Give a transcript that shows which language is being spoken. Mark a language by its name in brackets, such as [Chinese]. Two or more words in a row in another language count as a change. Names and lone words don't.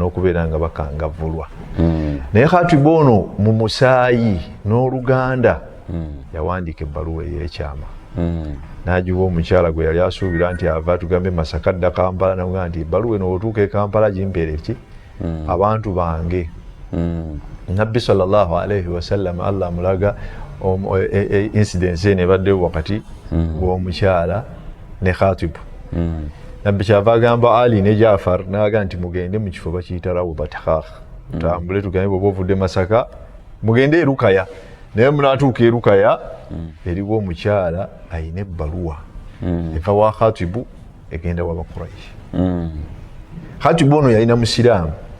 [Ganda] okubeera nga bakangavvulwa naye Khatib ono mu musaayi n'oluganda yawandiika ebbaluwa ey'ekyama n'agiwa omukyala gwe yali asuubira nti ava tugambe Masaka dda Kampala naga nti ebbaluwa eno otuuka e Kampala gimpeere ki abantu bange nabbi [Arabic] صلى الله عليه [Ganda] wasallam Allah mulaga incidence eno ebaddewo wakati w'omukyala ne Khatib nabbi kyava agamba Ali ne Jafar naga nti mugende mu kifo bakiyita Rawdat Khakh tambule tugambe bw'oba ovudde Masaka mugende e Rukaya naye munaatuuka e Rukaya eriwo omukyala ayina ebbaluwa eva wa Khatibu egenda wa Bakuraishi Khatibu ono yalina musiraamu